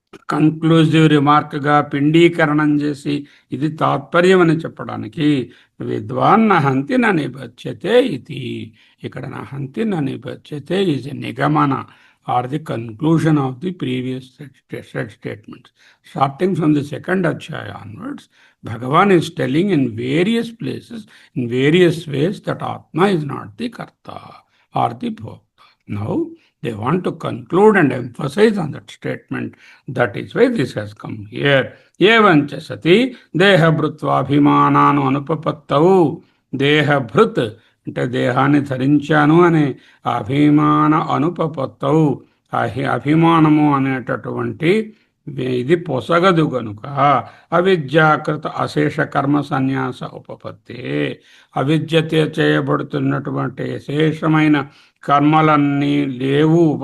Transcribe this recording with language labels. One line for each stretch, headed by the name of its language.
Telugu: Conclusive రిమార్క్గా పిండీకరణం చేసి ఇది తాత్పర్యం అని చెప్పడానికి
Sanskrit: విద్వాన్ నహంతి న నిబధ్యతే
Telugu: ఇది ఇక్కడ
Sanskrit: నహంతి న నిబధ్యతే
English: Is a nigamana or the conclusion of the previous set statements starting from the second adhyaya onwards Bhagavan is telling in various places in various ways that atma is not the karta or the bhokta. Now they want to conclude and emphasize on that statement. That is why this has come here.
Sanskrit: Evancha sati dehabhrutvabhimananu anupapattau.
Telugu: Dehabhrut అంటే దేహాన్ని ధరించాను అనే అభిమాన అనుపపత్తవు అభిమానము అనేటటువంటి ఇది పొసగదు గనుక
Sanskrit: అవిద్యాకృత అశేష కర్మ సన్యాస ఉపపత్తే
Telugu: అవిద్యతే చేయబడుతున్నటువంటి అశేషమైన కర్మలన్నీ లేవు